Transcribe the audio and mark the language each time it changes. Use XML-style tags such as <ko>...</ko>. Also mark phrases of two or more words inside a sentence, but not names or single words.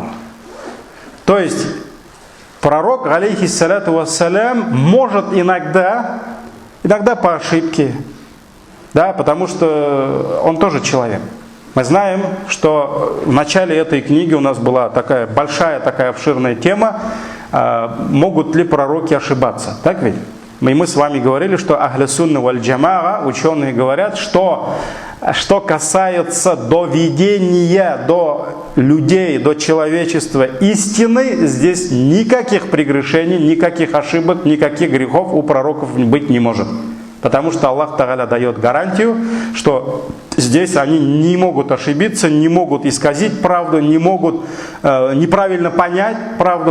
<ru>То есть, пророк,</ru> <ar>عليه الصلاة والسلام,</ar> <ru>может иногда по ошибке, да, потому что он тоже человек. Мы знаем, что в начале этой книги у нас была такая большая, такая обширная тема, могут ли пророки ошибаться, так ведь? Мы с вами говорили, что</ru> <ar>أهل السنة والجماعة,</ar> <ru>ученые говорят, что касается доведения до людей, до человечества истины, здесь никаких прегрешений, никаких ошибок, никаких грехов у пророков быть не может. Потому что Аллах Тааля дает гарантию, что здесь они не могут ошибиться, не могут исказить правду, не могут неправильно понять правду.</ru>